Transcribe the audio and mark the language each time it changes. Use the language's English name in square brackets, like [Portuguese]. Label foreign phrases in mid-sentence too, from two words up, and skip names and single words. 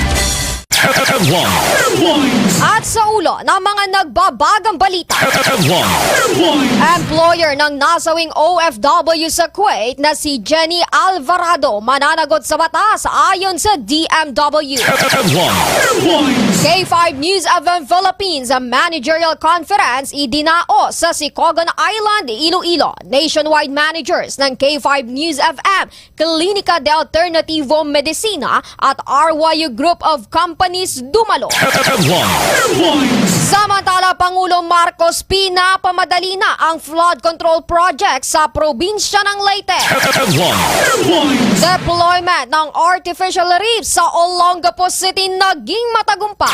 [Filipino] At sa ulo ng mga nagbabagang balita, employer ng nasawing OFW sa Kuwait na si Jenny Alvarado mananagot sa batas ayon sa DMW. K5 News FM Philippines ang managerial conference idinaos sa Sicogon Island, Iloilo. [English] Nationwide managers [Filipino] ng K5 News FM, Clinica de Alternativo Medicina at RYU Group of Companies dumalo. Samantala, Pangulo Marcos pinapamadali na ang [English] flood control project [Filipino] sa probinsya ng Leyte. Deployment ng [English] artificial reef [Filipino] sa Olongapo City naging matagumpay.